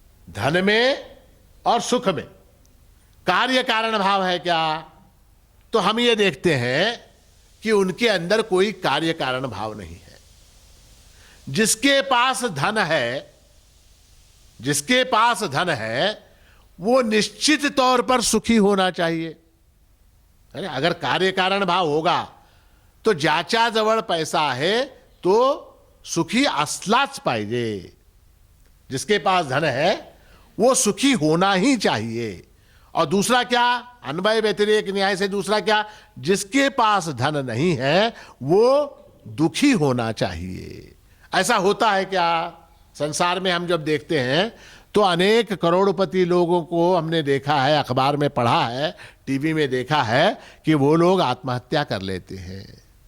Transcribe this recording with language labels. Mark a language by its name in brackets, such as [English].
[Hindi] धन में और सुख में कार्य कारण भाव है क्या? तो हम ये देखते हैं कि उनके अंदर कोई कार्य कारण भाव नहीं है। जिसके पास धन है, जिसके पास धन है, वो निश्चित तौर पर सुखी होना चाहिए। अरे अगर कार्य कारण भाव होगा तो [Marathi] ज्याच्या जवळ पैसा आहे तो सुखी असलाच पाहिजे। [Hindi] जिसके पास धन है वो सुखी होना ही चाहिए। और दूसरा क्या, अन्वय व्यतिरेक न्याय से दूसरा क्या, जिसके पास धन नहीं है वो दुखी होना चाहिए। ऐसा होता है क्या? संसार में हम जब देखते हैं तो अनेक करोड़पति लोगों को हमने देखा है, अखबार में पढ़ा है, टीवी में देखा है कि वो लोग आत्महत्या कर लेते हैं।